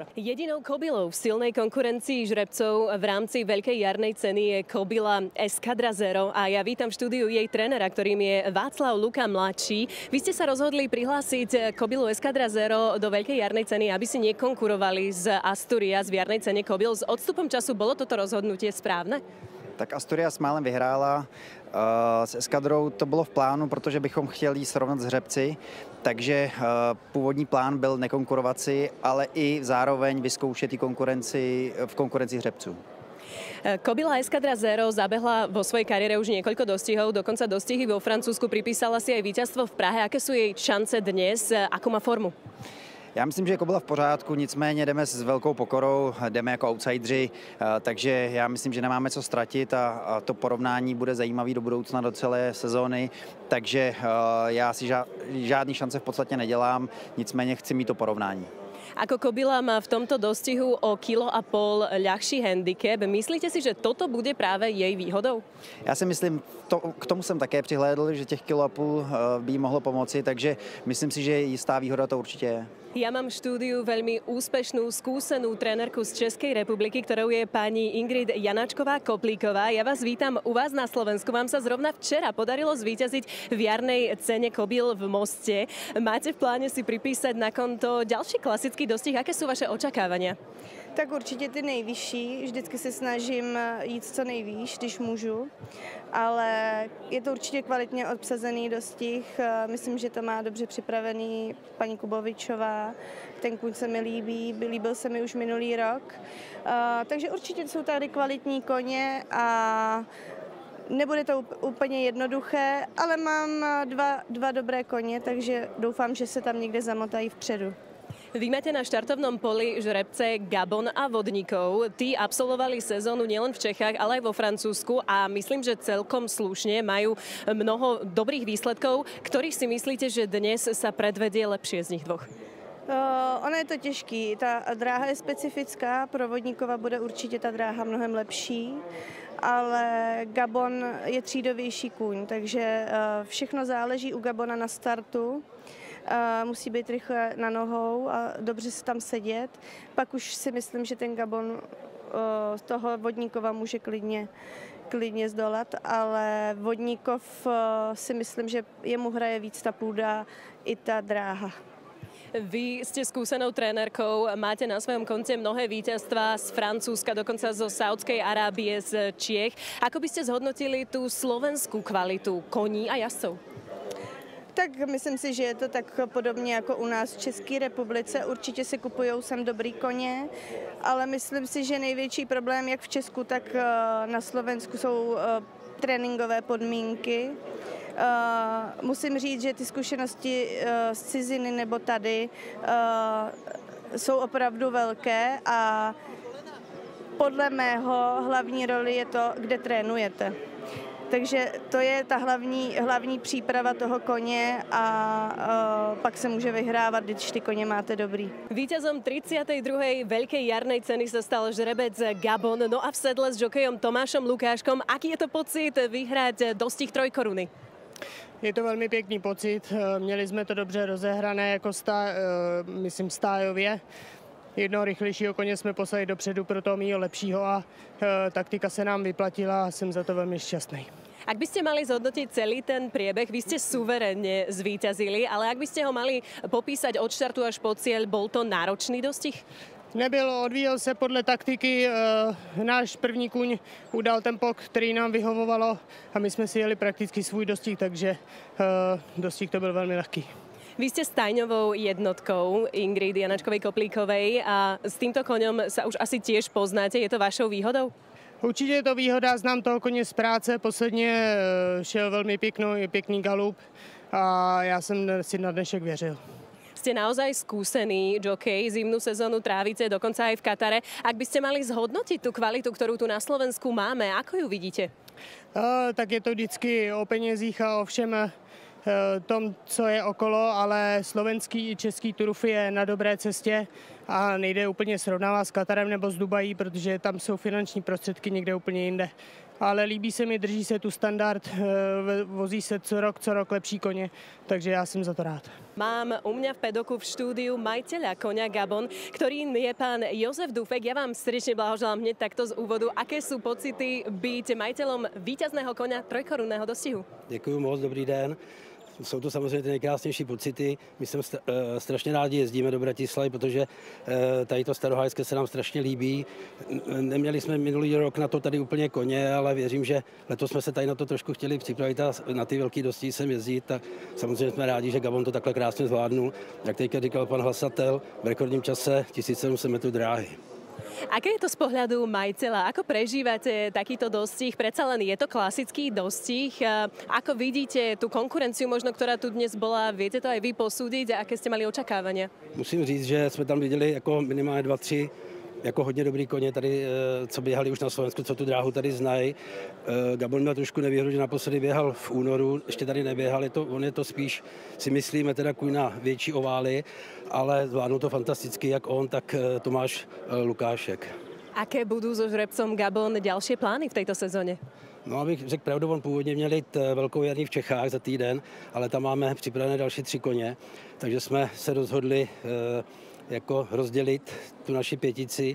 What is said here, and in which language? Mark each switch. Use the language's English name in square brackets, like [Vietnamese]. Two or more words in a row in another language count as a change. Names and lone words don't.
[Slovak] Jedinou kobylou v silnej konkurencii žrebcov v rámci Veľkej jarnej ceny je kobila Escadra Zero a ja vítam v štúdiu jej trénera, ktorým je Václav Luka mladší. Vy ste sa rozhodli prihlásiť kobylu Escadra Zero do Veľkej jarnej ceny, aby si nekonkurovali z Asturias v jarnej cene kobyl. S odstupom času bolo toto rozhodnutie správne? [Czech] Tak Asturias málem vyhrála. S Escadrou to bylo v plánu, protože bychom chtěli srovnat s hřebci, takže původní plán byl nekonkurovat si, ale i zároveň vyzkoušet i konkurenci v konkurenci hřebců. [Slovak] Kobila Escadra Zero zabehla vo svojej kariére už niekoľko dostihov, dokonca dostihy vo Francúzsku, pripísala si aj víťazstvo v Prahe. Aké sú jej šance dnes? Akú má formu? [Czech] Já myslím, že kobila v pořádku, nicméně jdeme s velkou pokorou, jdeme jako outsideri, takže já myslím, že nemáme co ztratit a to porovnání bude zajímavý do budoucna, do celé sezóny, takže já si žádný šance v podstatě nedělám, nicméně chci mít to porovnání. [Slovak] Ako kobila má v tomto dostihu o 1,5 kg ľahší handicap. Myslíte si, že toto bude práve jej výhodou? [Czech] Já si myslím, k tomu jsem také přihlédl, že těch 1,5 kg by jí mohlo pomoci, takže myslím si, že jistá výhoda to určitě je. [Slovak] Ja mám v štúdiu veľmi úspešnú, skúsenú trénerku z Českej republiky, ktorou je pani Ingrid Janáčková-Koplíková. Ja vás vítam u vás na Slovensku. Vám sa zrovna včera podarilo zvíťaziť v jarnej cene kobyl v Moste. Máte v pláne si pripísať na konto ďalší klasický dostih? Aké sú vaše očakávania? [Czech] Tak určitě ty nejvyšší. Vždycky se snažím jít co nejvýš, když můžu. Ale je to určitě kvalitně obsazený dostih. Myslím, že to má dobře připravený paní Kubovičová. Ten kůň se mi líbí, líbil se mi už minulý rok. Takže určitě jsou tady kvalitní koně a nebude to úplně jednoduché, ale mám dva dobré koně, takže doufám, že se tam někde zamotají vpředu. [Slovak] Vy máte na štartovnom poli žrebce Gabon a Vodníkov. Tí absolvovali sezónu nielen v Čechách, ale aj vo Francúzsku a myslím, že celkom slušne majú mnoho dobrých výsledkov. Ktorých si myslíte, že dnes sa predvedie lepšie z nich dvoch? [Czech] Ono je to těžký. Ta dráha je specifická, pro Vodníkova bude určitě ta dráha mnohem lepší, ale Gabon je třídovější kůň, takže všechno záleží u Gabona na startu. Musí být rychle na nohou a dobře se tam sedět. Pak už si myslím, že ten Gabon toho Vodníkova může klidně zdolat, ale Vodníkov si myslím, že jemu hraje víc ta půda i ta dráha. [Slovak] Vy ste skúsenou trénerkou, máte na svojom konte mnohé víťazstvá z Francúzska, dokonca zo Saúdskej Arábie, z Čiech. Ako by ste zhodnotili tú slovenskú kvalitu koní a jazdcov? [Czech] Tak myslím si, že je to tak podobně jako u nás v České republice. Určitě se kupujou sem dobrý koně, ale myslím si, že největší problém jak v Česku, tak na Slovensku jsou tréninkové podmínky. Musím říct, že ty zkušenosti z ciziny nebo tady jsou opravdu velké a podle mého hlavní roli je to, kde trénujete. Takže to je ta hlavní příprava toho koně a pak se může vyhrávat, když ty koně máte dobrý. [Slovak] Víťazom 32. veľkej jarnej ceny sa stal žrebec Gabon, no a v sedle s žokejom Tomášom Lukáškom. Aký je to pocit vyhrát dostih trojkoruny? [Czech] Je to velmi pěkný pocit, měli jsme to dobře rozehrané, jako myslím stájově. Jednoho rychlejšího koně jsme poslali dopředu pro toho mýho lepšího a taktika se nám vyplatila a jsem za to velmi šťastný. [Slovak] Ak by ste mali zhodnotiť celý ten priebeh, vy ste suverénne zvíťazili, ale ak by ste ho mali popísať od štartu až po cieľ, bol to náročný dostih? [Czech] Nebyl, odvíjel se podle taktiky, náš první kuň udal tempo, který nám vyhovovalo a my jsme si jeli prakticky svůj dostih, takže dostih to byl velmi lehký. [Slovak] Vy ste stajňovou jednotkou Ingrid Janačkovej Koplíkovej a s týmto koňom sa už asi tiež poznáte. Je to vašou výhodou? [Czech] Určitě je to výhoda, znám toho koně z práce, posledně šel velmi pěkný galup a já jsem si na dnešek věřil. [Slovak] Ste naozaj skúsený jockey, zimnú sezónu trávite, dokonca aj v Katare. Ak by ste mali zhodnotiť tú kvalitu, ktorú tu na Slovensku máme, ako ju vidíte? [Czech] Tak je to vždycky o penězích a o všem tom, co je okolo, ale slovenský i český turf je na dobré cestě a nejde úplně srovnávat s Katarem nebo s Dubají, protože tam jsou finanční prostředky někde úplně jinde. Ale líbí se mi, drží se tu standard, vozí se co rok lepší koně, takže já jsem za to rád. [Slovak] Mám u mňa v pedoku v štúdiu majiteľa koňa Gabon, ktorým je pán Jozef Dufek. Ja vám srdečne blahoželám hneď takto z úvodu. Aké sú pocity byť majiteľom víťazného koňa trojkorunného dostihu? [Czech] Děkuji moc, dobrý den. Jsou to samozřejmě ty nejkrásnější pocity. My jsme strašně rádi jezdíme do Bratislavy, protože tady to starohajské se nám strašně líbí. Neměli jsme minulý rok na to tady úplně koně, ale věřím, že letos jsme se tady na to trošku chtěli připravit a na ty velké dostihy sem jezdit. A samozřejmě jsme rádi, že Gabon to takhle krásně zvládnul. Jak teďka říkal pan hlasatel, v rekordním čase 1700 metrů dráhy. [Slovak] Aké je to z pohľadu majiteľa? Ako prežívate takýto dostih? Predsa len je to klasický dostih. Ako vidíte tú konkurenciu možno, ktorá tu dnes bola? Viete to aj vy posúdiť? A aké ste mali očakávania? [Czech] Musím říct, že jsme tam viděli jako minimálně 2-3 jako hodně dobrý koně tady, co běhali už na Slovensku, co tu dráhu tady znají. Gabon měl trošku nevýhodu, že naposledy běhal v únoru, ještě tady neběhal, on je to spíš, si myslíme, teda kůň na větší ovály, ale zvládnul to fantasticky, jak on, tak Tomáš Lukášek. [Slovak] Aké budú so žrebcom Gabon ďalšie plány v tejto sezóně? [Czech] No, abych řekl pravdu, on původně měl jít velkou jarní v Čechách za týden, ale tam máme připravené další 3 koně, takže jsme se rozhodli jako rozdělit tu naši pětici.